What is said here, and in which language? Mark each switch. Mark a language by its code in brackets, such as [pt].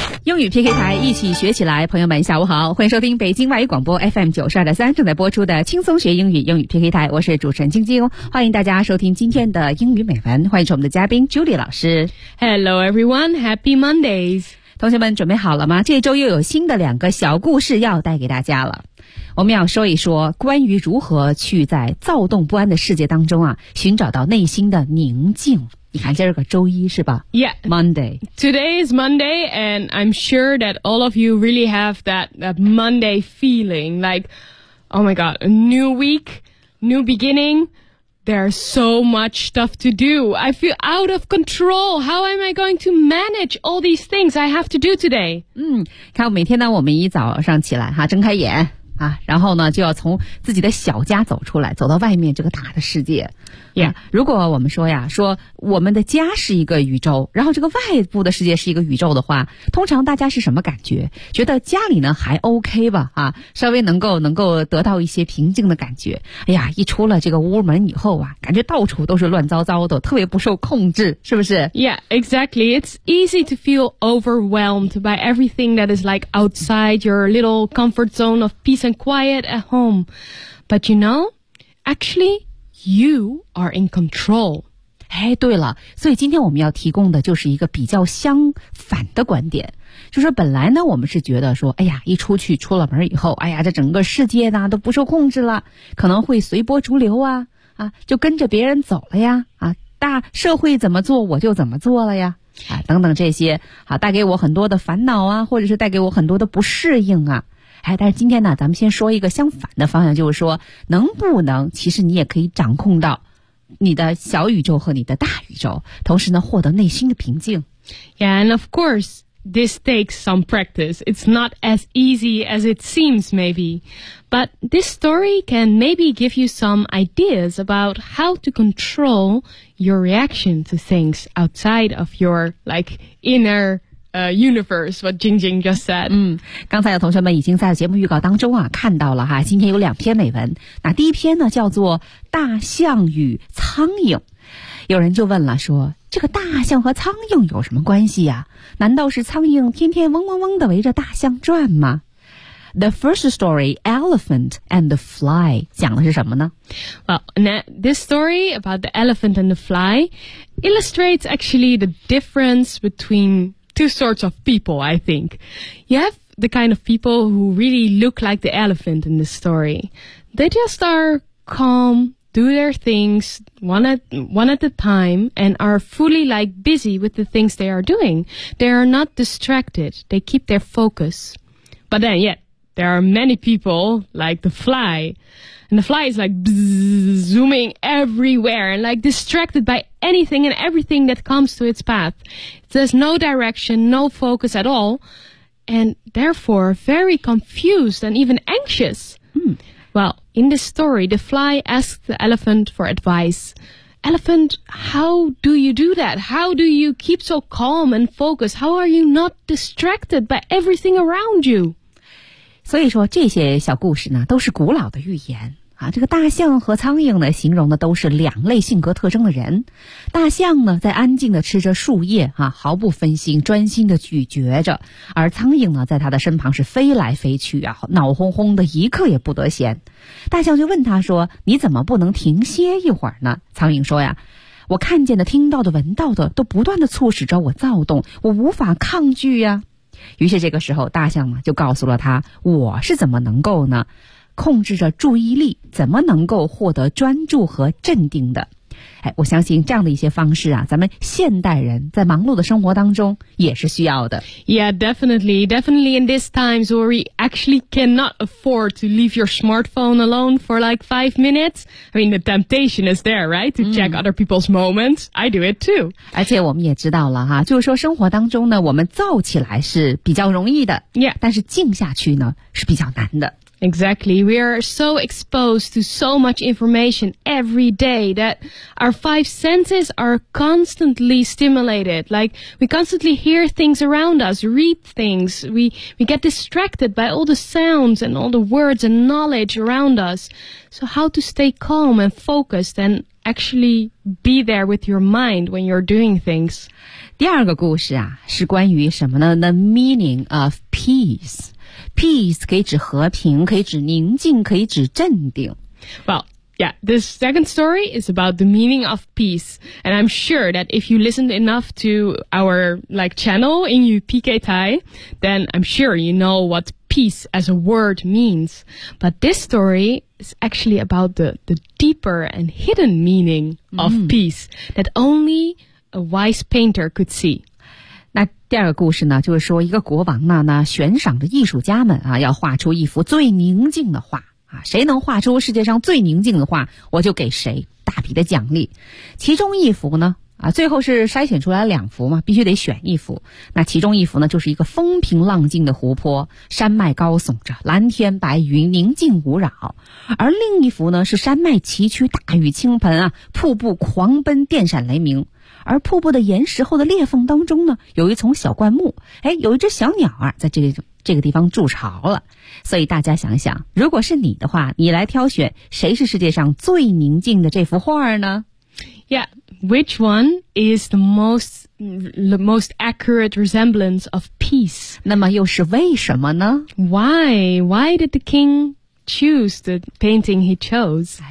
[zh] 英语 PK 台一起学起来，朋友们下午好，欢迎收听北京外语广播 FM92.3 正在播出的轻松学英语英语 PK 台，我是主持人晶晶，欢迎大家收听今天的英语美文，欢迎我们的嘉宾 Julie 老师。 [en] Hello everyone, happy Mondays! [zh] 同学们准备好了吗？这周又有新的两个小故事要带给大家了。我们要说一说关于如何去在躁动不安的世界当中啊，寻找到内心的宁静。你看今儿个周一是吧 [en] ？Yeah, Monday. Today is Monday, and I'm sure that all of you really have that Monday feeling. Like, oh my God, a new week, new beginning. There's so much stuff to do. I feel out of control. How am I going to manage all these things I have to do today? [zh] 嗯，看每天呢，我们一早上起来哈，睁开眼啊，然后呢就要从自己的小家走出来，走到外面这个大的世界。 [en] Yeah. [zh] 如果我们说呀，说我们的家是一个宇宙，然后这个外部的世界是一个宇宙的话，通常大家是什么感觉？觉得家里呢还 OK 吧，啊，稍微能够得到一些平静的感觉。哎呀，一出了这个屋门以后啊，感觉到处都是乱糟糟的，特别不受控制，是不是 [en] ？Yeah, exactly. It's easy to feel overwhelmed by everything that is like outside your little comfort zone of peace and quiet at home. But you know, actually. You are in control. [zh] 哎，对了，所以今天我们要提供的就是一个比较相反的观点，就是本来呢，我们是觉得说，哎呀，一出去出了门以后，哎呀，这整个世界呢都不受控制了，可能会随波逐流啊，啊，就跟着别人走了呀，啊，大社会怎么做我就怎么做了呀，啊，等等这些，啊，带给我很多的烦恼啊，或者是带给我很多的不适应啊。哎，但是今天呢，咱们先说一个相反的方向，就是说，能不能，其实你也可以掌控到你的小宇宙和你的大宇宙，同时呢，获得内心的平静。 [en] Yeah, and of course, this takes some practice. It's not as easy as it seems, maybe. But this story can maybe give you some ideas about how to control your reaction to things outside of your, like, innerUniverse, what Jingjing just said. [zh] 嗯，刚才有同学们已经在节目预告当中啊看到了哈，今天有两篇美文。那第一篇呢叫做《大象与苍蝇》。有人就问了说，这个大象和苍蝇有什么关系啊？难道是苍蝇天天嗡嗡嗡地围着大象转吗？ [en] The first story, Elephant and the Fly, [zh] 讲的是什么呢？ [en] Well, this story about the elephant and the fly illustrates actually the difference between... Two sorts of people, I think. You have the kind of people who really look like the elephant in this story. They just are calm, do their things one at a time, and are fully like busy with the things they are doing. They are not distracted. They keep their focus. But then, yeah, there are many people like the fly. And the fly is like zooming everywhere and like distracted by anything and everything that comes to its path. There's no direction, no focus at all, and therefore very confused and even anxious. Well, in this story, the fly asks the elephant for advice, Elephant, how do you do that? How do you keep so calm and focused? How are you not distracted by everything around you? [zh] 所以说这些小故事呢都是古老的寓言啊。这个大象和苍蝇呢形容的都是两类性格特征的人。大象呢在安静地吃着树叶啊，毫不分心，专心地咀嚼着，而苍蝇呢在他的身旁是飞来飞去啊，脑轰轰的，一刻也不得闲。大象就问他说，你怎么不能停歇一会儿呢？苍蝇说呀，我看见的、听到的、闻到的都不断地促使着我躁动，我无法抗拒呀。于是这个时候大象呢就告诉了他，我是怎么能够呢控制着注意力，怎么能够获得专注和镇定的。哎，我相信这样的一些方式啊，咱们现代人在忙碌的生活当中也是需要的。 [en] Yeah, definitely, definitely in these times where we actually cannot afford to leave your smartphone alone for like 5 minutes. I mean, the temptation is there, right? To check other people's moments. I do it too. [zh] 而且我们也知道了哈，就是说生活当中呢，我们躁起来是比较容易的。 [en] Yeah. [zh] 但是静下去呢，是比较难的。 [en] Exactly. We are so exposed to so much information every day that our 5 senses are constantly stimulated. Like, we constantly hear things around us, read things. We get distracted by all the sounds and all the words and knowledge around us. So how to stay calm and focused and actually be there with your mind when you're doing things? [zh] 第二个故事啊，是关于什么呢? [en] The meaning of peace. [zh] Peace 可以指和平，可以指宁静，可以指镇定。 [en] Well, yeah, this second story is about the meaning of peace. And I'm sure that if you listened enough to our like channel in UPK Thai, then I'm sure you know what peace as a word means. But this story is actually about the deeper and hidden meaning of peace that only a wise painter could see. [zh] 那第二个故事呢，就是说一个国王呢悬赏着艺术家们啊，要画出一幅最宁静的画啊，谁能画出世界上最宁静的画，我就给谁大笔的奖励。其中一幅呢啊，最后是筛选出来两幅嘛，必须得选一幅。那其中一幅呢，就是一个风平浪静的湖泊，山脉高耸着，蓝天白云，宁静无扰。而另一幅呢，是山脉崎岖，大雨倾盆啊，瀑布狂奔，电闪雷鸣。而瀑布的岩石后的裂缝当中呢，有一丛小灌木，哎，有一只小鸟啊，在这个地方筑巢了。所以大家想想，如果是你的话，你来挑选谁是世界上最宁静的这幅画呢？ [en] Yeah, which one is the most accurate resemblance of peace? [zh] 那么又是为什么呢? [en] Why did the king choose the painting he chose?